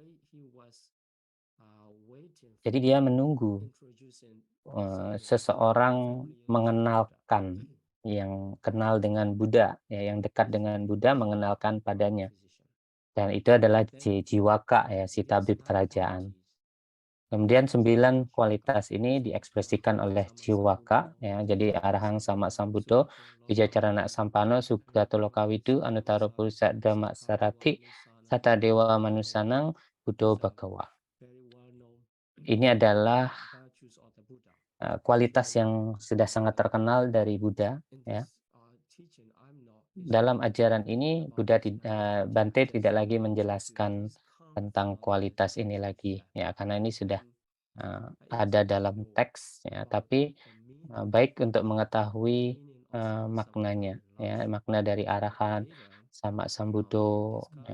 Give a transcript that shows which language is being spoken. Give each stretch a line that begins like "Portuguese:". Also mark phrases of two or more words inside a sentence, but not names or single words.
Indonesian: Jadi dia menunggu seseorang mengenalkan yang kenal dengan Buddha, ya, yang dekat dengan Buddha mengenalkan padanya. Dan itu adalah Jiwaka ya, si tabib kerajaan. Kemudian 9 kualitas ini diekspresikan oleh Jiwaka ya.
Pali: Jadi Arahang Sama Sambuddho, Wijacarana Sampano, Sugato Lokawidu, Anuttara Purusa Dhamma Sarati, Sata Dewa Manusanang, Buddho Bhagawa.
Indonesian: Ini adalah kualitas yang sudah sangat terkenal dari Buddha ya. Dalam ajaran ini Bante tidak lagi menjelaskan tentang kualitas ini lagi ya, karena ini sudah ada dalam teks ya, tapi baik untuk mengetahui maknanya ya, makna dari
Pali: arahan sama sambuddho
Indonesian: ya.